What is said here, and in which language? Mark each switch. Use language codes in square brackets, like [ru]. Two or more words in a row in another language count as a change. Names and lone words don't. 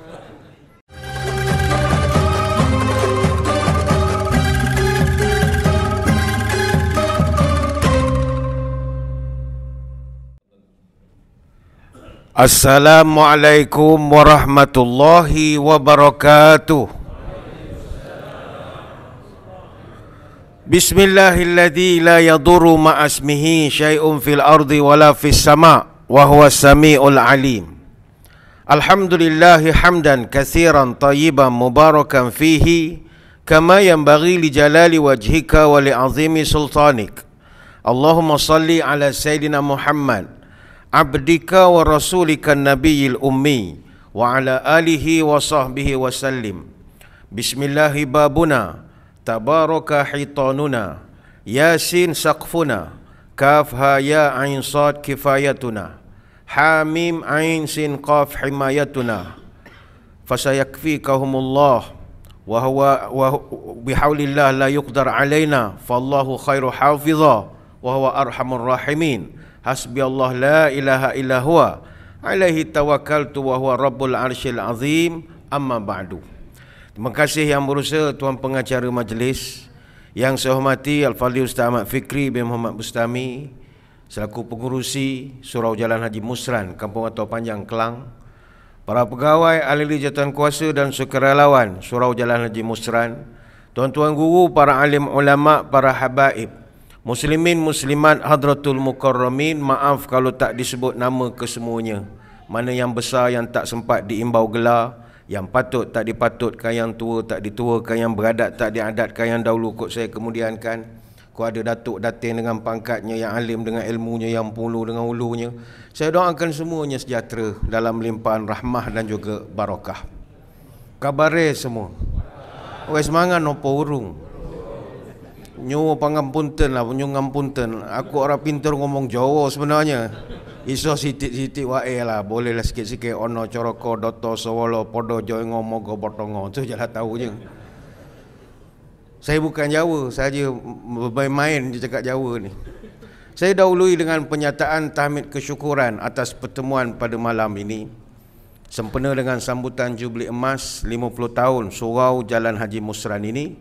[ar] السلام عليكم ورحمة الله وبركاته. بسم الله الذي لا يضر مع اسمه شيء في الأرض ولا في السماء وهو السميع العليم. الحمد لله حمدا كثيرا طيبا مباركا فيه كما ينبغي لجلال وجهك ولعظيم سلطانك. اللهم صل على سيدنا محمد عبدك ورسولك النبي الأمي وعلى آله وصحبه وسلم. بسم الله بابنا، تبارك حيطاننا، يس سقفنا، كاف ها يا عين صاد كفايتنا، حاميم عين سين قاف حمايتنا، فسيكفيكهم الله وهو بحول الله لا يقدر علينا فالله خير حافظا وهو أرحم الراحمين. حسبي الله لا إله إلا هو عليه توكلت وهو رب العرش العظيم، أما بعد. [ms] Terima kasih yang berusaha tuan pengacara majlis. Yang saya hormati Al-Fadhil Ustaz Ahmad Fikri bin Muhammad Bustami selaku pengurusi Surau Jalan Haji Musran, Kampung Atau Panjang, Kelang. Para pegawai, ahli jawatan kuasa dan sukarelawan Surau Jalan Haji Musran. Tuan-tuan guru, para alim ulama, para habaib, muslimin muslimat [ar] حضرة المكرمين, [ms] maaf kalau tak disebut nama kesemuanya. Mana yang besar yang tak sempat diimbau gelar, yang patut tak dipatutkan, yang tua tak dituakan, yang beradat tak diadatkan, yang dahulu kot saya kemudiankan. Kau ada datuk datin dengan pangkatnya, yang alim dengan ilmunya, yang pulu dengan ulunya. Saya doakan semuanya sejahtera dalam limpahan rahmah dan juga barakah. [jv] Kabare semua. Wes mangan opo urung. Nyu pangampunten lah, nyu ngampunten. [ms] Aku orang pintar ngomong Jawa sebenarnya. [jv] Iso sitik-sitik wae lah, [ms] boleh lah sikit-sikit [jv] ono coroko doto sawolo podo joy ngomong go botongo. [ms] Tu je lah tahu je. Saya bukan Jawa, saja bermain je cakap Jawa ni. Saya dahului dengan penyataan tahmid kesyukuran atas pertemuan pada malam ini. Sempena dengan sambutan Jubli Emas 50 tahun Surau Jalan Haji Musran ini.